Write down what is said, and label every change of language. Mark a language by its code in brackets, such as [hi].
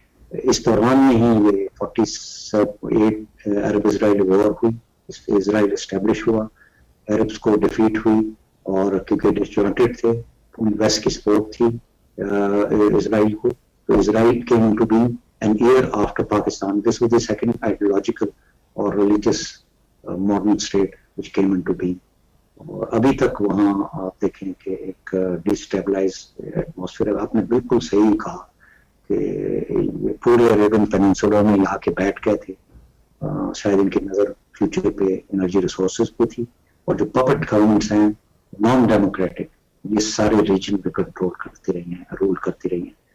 [ur] اس دوران میں ہی یہ 48 عرب اسرائیل وار ہوئی, اسرائیل اسٹیبلش ہوا, عربس کو ڈیفیٹ ہوئی, اور کیونکہ ڈسجوائنٹڈ تھے, ویسٹ کی سپورٹ تھی اسرائیل کو, تو اسرائیل [en] came into being an year after Pakistan. This was the second ideological or religious modern state which came into being. [ur] اور ابھی تک وہاں آپ دیکھیں کہ ایک ڈیسٹیبلائز ایٹماسفیئر. آپ نے بالکل صحیح کہا کہ پورے عربین پیننسولا میں لا کے بیٹھ گئے تھے. شاید ان کی نظر فیوچر پہ, انرجی ریسورسز پہ تھی, اور جو پپٹ گورنمنٹس ہیں نان ڈیموکریٹک, یہ سارے ریجن پہ کنٹرول کرتے رہی ہیں, رول کرتی رہی ہیں.